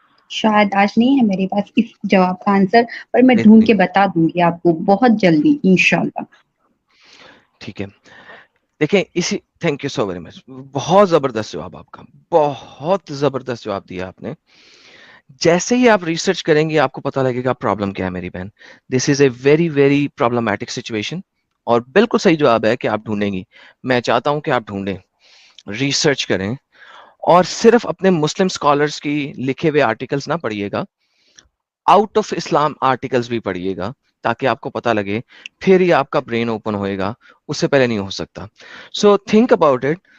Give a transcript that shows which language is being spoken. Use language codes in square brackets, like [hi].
[ur] شاید آج نہیں ہے میرے پاس اس جواب کا آنسر، پر میں ڈھونڈ کے بتا دوں گی آپ کو بہت جلدی انشاءاللہ. ٹھیک ہے. [en] دیکھیں اسی thank you so very much. [ur] بہت زبردست جواب آپ کا، بہت زبردست جواب دیا آپ نے. جیسے ہی آپ ریسرچ کریں گے آپ کو پتہ لگے گا پرابلم کیا ہے میری بہن. [en] This is a very very problematic situation. [ur] اور بالکل صحیح جواب ہے کہ آپ ڈھونڈیں گی. میں چاہتا ہوں کہ آپ ڈھونڈیں، ریسرچ کریں، اور صرف اپنے مسلم اسکالرس کی لکھے ہوئے آرٹیکلس نہ پڑھیے گا، آؤٹ آف اسلام آرٹیکلس بھی پڑھیے گا تاکہ آپ کو پتا لگے، پھر ہی آپ کا برین اوپن ہوئے گا، اس سے پہلے نہیں ہو سکتا. [en] So think about it.